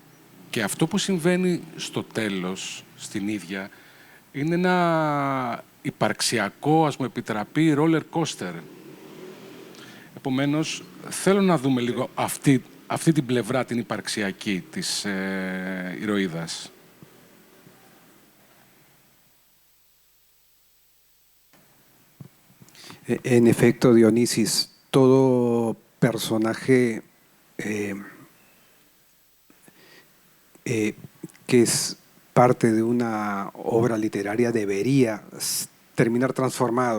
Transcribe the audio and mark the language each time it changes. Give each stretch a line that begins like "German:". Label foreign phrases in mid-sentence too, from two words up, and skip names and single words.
Greek: Και αυτό που συμβαίνει στο τέλος, στην ίδια, είναι ένα υπαρξιακό, ας μου επιτραπεί,
English: roller coaster.
Greek: Επομένως, θέλω να δούμε λίγο αυτή την πλευρά, την υπαρξιακή της ηρωίδας.
Spanish: En efecto, Dionisis, todo personaje que es parte de una obra literaria debería terminar transformado.